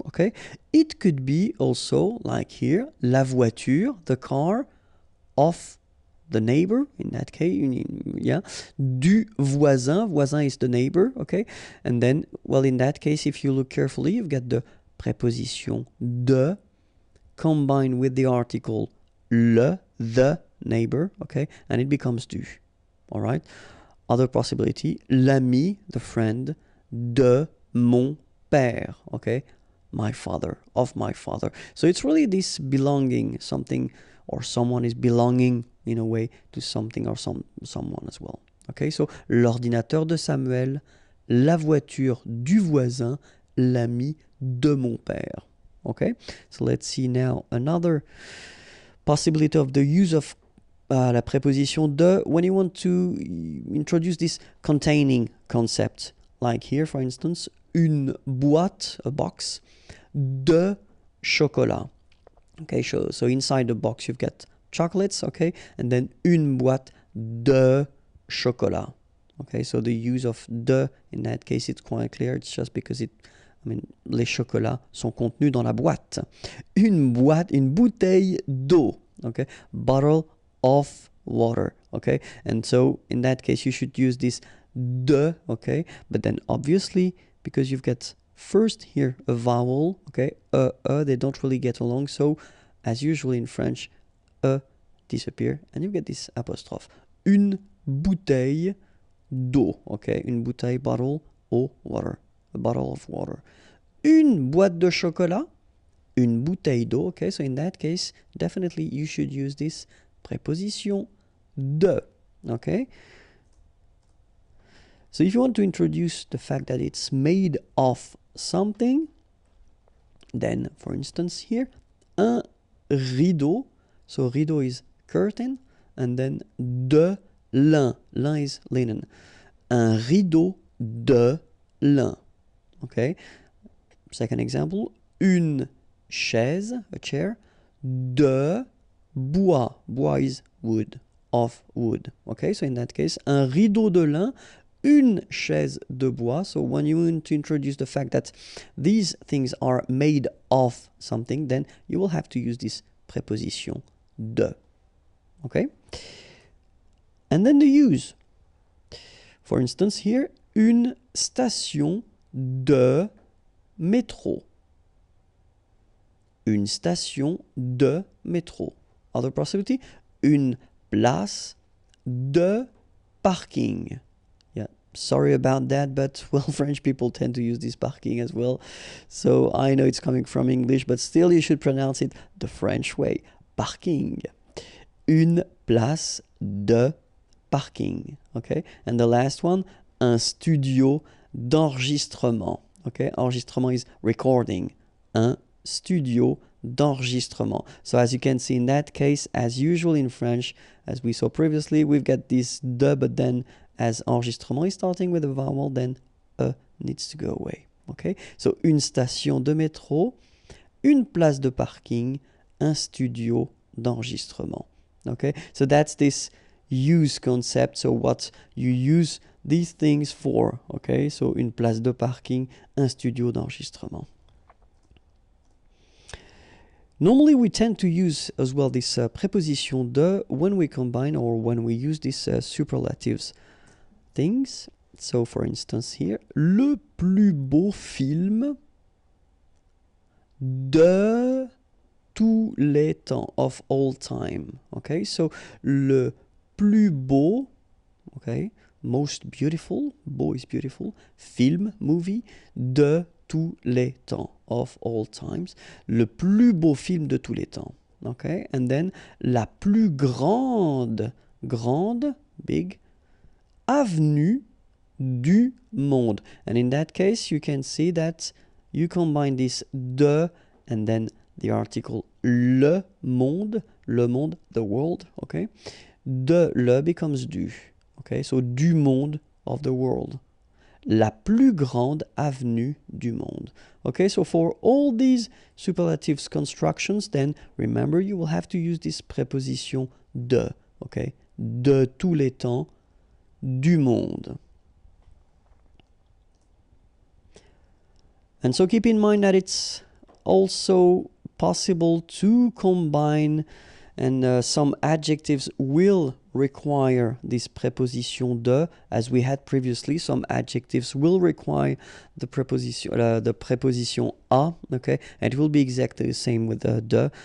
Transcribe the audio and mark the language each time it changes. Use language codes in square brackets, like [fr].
[en] Okay, it could be also like here, [fr] la voiture, [en] the car of the neighbor, in that case, yeah, [fr] du voisin, [en] voisin is the neighbor, okay, and then, well, in that case, if you look carefully, you've got the préposition de combined with the article le, the neighbor, okay, and it becomes du, all right. Other possibility, l'ami, the friend, [fr] de mon père, [en] okay, my father, of my father. So it's really this belonging, something or someone is belonging in a way to something or someone as well. [fr] Okay, so l'ordinateur de Samuel, la voiture du voisin, l'ami de mon père. [en] Okay, so let's see now another possibility of the use of [fr] la préposition de [en] when you want to introduce this containing concept. Like here, for instance, [fr] une boîte, [en] a box, [fr] de chocolat. [en] Okay, so inside the box you've got chocolates, okay, and then [fr] une boîte de chocolat. [en] Okay, so the use of de in that case it's quite clear. It's just because [fr] les chocolats sont contenus dans la boîte. Une bouteille d'eau. [en] Okay, bottle of water. Okay, and so in that case you should use this de. Okay, but then obviously because you've got first here a vowel, okay, they don't really get along, so as usual in French, disappear, and you get this apostrophe. [fr] Une bouteille d'eau, [en] okay, [fr] une bouteille, [en] bottle, eau, water, a bottle of water. [fr] Une boîte de chocolat, une bouteille d'eau, [en] okay, so in that case, definitely you should use this préposition de, okay. So if you want to introduce the fact that it's made of something, then for instance here, [fr] un rideau, [en] so rideau is curtain, and then [fr] de lin, [en] lin is linen, [fr] un rideau de lin. [en] Okay, second example, [fr] une chaise, [en] a chair, [fr] de bois, [en] bois is wood, of wood. Okay, so in that case, [fr] un rideau de lin, une chaise de bois. [en] So when you want to introduce the fact that these things are made of something, then you will have to use this préposition de. Okay? And then the use. For instance, here, [fr] une station de métro. Une station de métro. [en] Other possibility, [fr] une place de parking. [en] Yeah, sorry about that, but well, French people tend to use this parking as well. So I know it's coming from English, but still you should pronounce it the French way. [fr] Parking. Une place de parking. [en] Okay, and the last one, [fr] un studio d'enregistrement. [en] Okay, enregistrement is recording. [fr] Un studio d'enregistrement. [en] So as you can see in that case, as usual in French, as we saw previously, we've got this de, but then as enregistrement is starting with a vowel, then needs to go away. [fr] Okay, so une station de métro, une place de parking, un studio d'enregistrement. [en] Okay, so that's this use concept, so what you use these things for. [fr] Okay, so une place de parking, un studio d'enregistrement. [en] Normally we tend to use as well this préposition de when we combine or when we use these superlatives things. So for instance here, [fr] le plus beau film de tous les temps, [en] of all time. Okay, so [fr] le plus beau, [en] okay, most beautiful, beau is beautiful, film, movie, [fr] de tous les temps, [en] of all times. [fr] Le plus beau film de tous les temps. [en] Okay, and then [fr] la plus grande, big, avenue du monde. [en] And in that case, you can see that you combine this de and then the article le monde, the world, okay? De le becomes du, okay? So [fr] du monde, [en] of the world. [fr] La plus grande avenue du monde. [en] Okay, so for all these superlatives constructions, then remember you will have to use this préposition de, okay? [fr] De tous les temps, du monde. [en] And so keep in mind that it's also possible to combine, and some adjectives will require this préposition de, as we had previously. Some adjectives will require the préposition a, okay, and it will be exactly the same with the de.